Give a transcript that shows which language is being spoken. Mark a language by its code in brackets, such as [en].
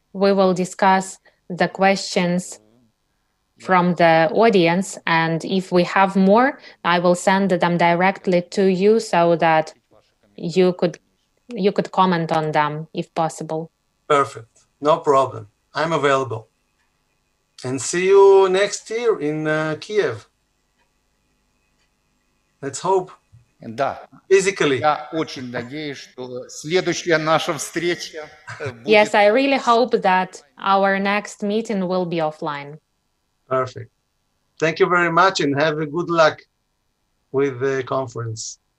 [en] we will discuss the questions from the audience, and if we have more, I will send them directly to you so that you could comment on them if possible. Perfect. No problem. I'm available. And see you next year in Kiev. Let's hope. [ru] Да. [en] Physically. [ru] Я очень надеюсь, что следующая наша встреча будет... [en] Yes, I really hope that our next meeting will be offline. Perfect. Thank you very much and have a good luck with the conference.